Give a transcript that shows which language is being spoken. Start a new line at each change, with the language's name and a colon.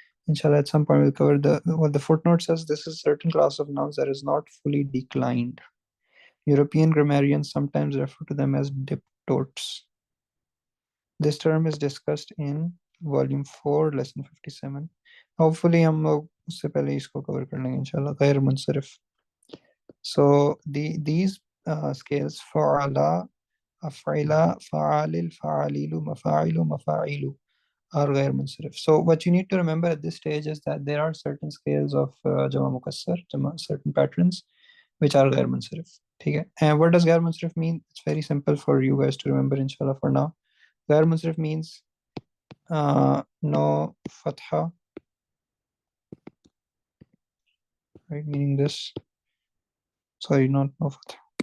English: Inshallah, at some point we'll cover what the footnote says. This is a certain class of nouns that is not fully declined. European grammarians sometimes refer to them as diptotes. This term is discussed in volume 4, lesson 57.
Hindi: Hopefully, हम लोग उससे पहले इसको cover कर लेंगे इंशाल्लाह.
English: غير मुंसरिफ. So these scales فعلا, أفعلا, فعالل, فعاليل, مفاعل, مفاعيل are غير منصرف. So what you need to remember at this stage is that there are certain scales of Jama Mukassar, certain patterns which are غير منصرف.
Hindi: ठीक है?
English: And what does غير منصرف mean? It's very simple for you guys to remember inshallah for now. غير منصرف means no fatha, right? Meaning this. Sorry, not no fatha.